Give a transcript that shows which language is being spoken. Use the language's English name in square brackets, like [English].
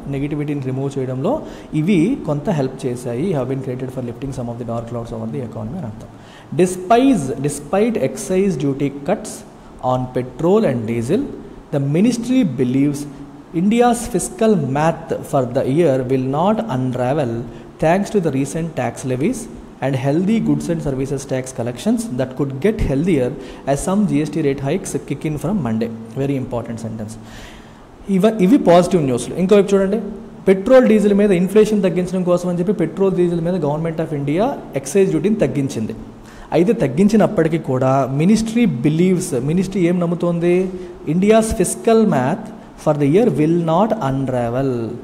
[Telugu] నెగిటివిటీని remove చేయడంలో ఇవి కొంత హెల్ప్ చేశాయి. [English] have been created for lifting some of the dark clouds over the economy [Telugu] అని అర్థం. [English] Despite excise duty cuts on petrol and diesel, the ministry believes India's fiscal math for the year will not unravel thanks to the recent tax levies and healthy goods and services tax collections that could get healthier as some GST rate hikes kick in from Monday. Very important sentence. [Telugu] ఇవి positive న్యూస్లు. ఇంకోవైపు చూడండి, petrol diesel మీద inflation తగ్గించడం కోసం అని చెప్పి petrol diesel మీద గవర్నమెంట్ ఆఫ్ ఇండియా ఎక్సైజ్ డ్యూటీని తగ్గించింది. అయితే తగ్గించినప్పటికీ కూడా మినిస్ట్రీ ఏం నమ్ముతోంది? [English] India's fiscal math for the year will not unravel.